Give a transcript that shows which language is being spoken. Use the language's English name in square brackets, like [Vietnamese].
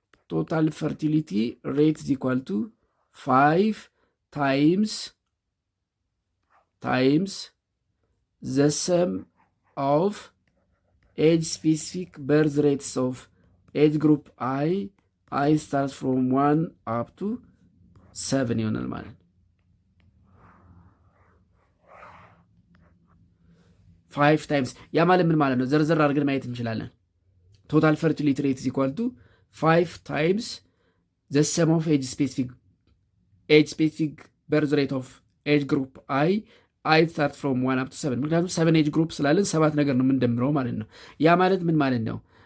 [English] ቶታል ፈርቲሊቲ ሬት ኢዝ ኢኳል ቱ 5 ታይምስ times the sum of age specific birth rates of age group I starts from 1 up to 7 [Amharic] ይሆናል ማለት ነው። 5 ታይምስ ያ ማለት ምን ማለት ነው? ዘርዘር አድርገን ማየት እንችላለን። [English] ቶታል ፈርቲሊቲ ሬት is equal to 5 times the sum of age specific birth rate of age group I start from 1 up to 7 [Amharic] ምክንያቱም 7 ኤጅ ግሩፕ ስላለን 7 ነገር ነው የምንደምረው ማለት ነው። ያ ማለት ምን ማለት ነው?